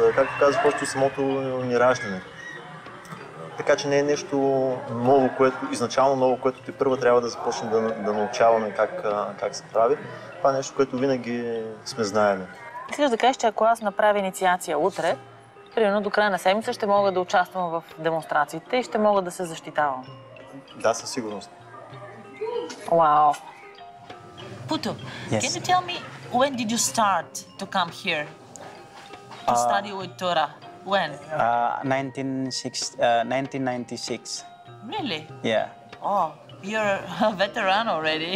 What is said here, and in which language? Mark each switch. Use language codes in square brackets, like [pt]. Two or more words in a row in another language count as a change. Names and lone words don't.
[bg] Както казах, още от самото ни раждане. Така че не е нещо ново, изначално ново, което ти първа трябва да започне да научаваме как се прави. Това е нещо, което винаги сме знаели. Искаш да кажеш, че ако аз направя инициация утре, примерно до края на седмица ще мога да участвам в демонстрациите и ще мога да се защитавам? Да, със сигурност. Вау! [en] Putu, Yes. can you tell me when did you start to come here to study with Torah? When? 1996. Really? Yeah. Oh, you're a veteran already.